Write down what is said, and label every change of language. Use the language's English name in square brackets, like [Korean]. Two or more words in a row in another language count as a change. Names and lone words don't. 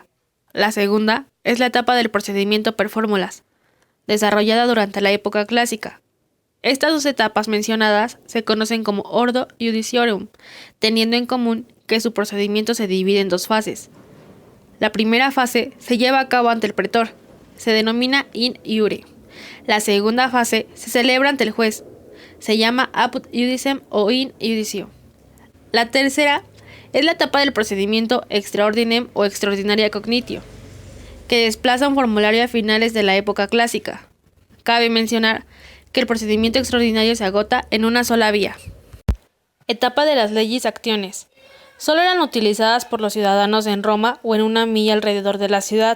[Spanish] La segunda es la etapa del procedimiento per fórmulas, desarrollada durante la época clásica. Estas 2 etapas mencionadas se conocen como [Latin] ordo iudiciorum, [Spanish] teniendo en común que su procedimiento se divide en 2 fases. La primera fase se lleva a cabo ante el pretor, se denomina [Latin] in iure. [Spanish] La segunda fase se celebra ante el juez, se llama [Latin] apud iudicem [Spanish] o [Latin] in iudicio. [Spanish] La tercera es la etapa del procedimiento [Latin] extra ordinem [Spanish] o [Latin] extraordinaria cognitio, [Spanish] que desplaza un formulario a finales de la época clásica. Cabe mencionar que el procedimiento extraordinario se agota en una sola vía. Etapa de las leyes y acciones. Solo eran utilizadas por los ciudadanos en Roma o en una milla alrededor de la ciudad.